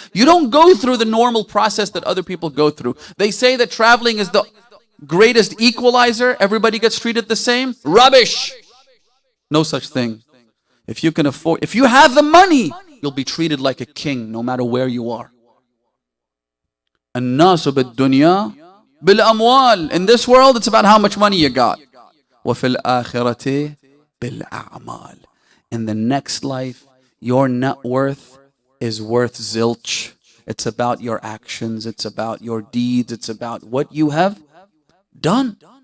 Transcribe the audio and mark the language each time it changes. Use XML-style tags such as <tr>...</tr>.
<en>You don't go through the normal process that other people go through. They say that traveling is the greatest equalizer, everybody gets treated the same. Rubbish! No such thing. If you can afford, if you have the money, you'll be treated like a king no matter where you are.</en> <ar>الناس بالدنيا بالأموال.</ar> <en>In this world, it's about how much money you got.</en> <ar>وفي الآخرة بالأعمال.</ar> <en>In the next life, your net worth is worth zilch. It's about your actions. It's about your deeds. It's about what you have done.</en>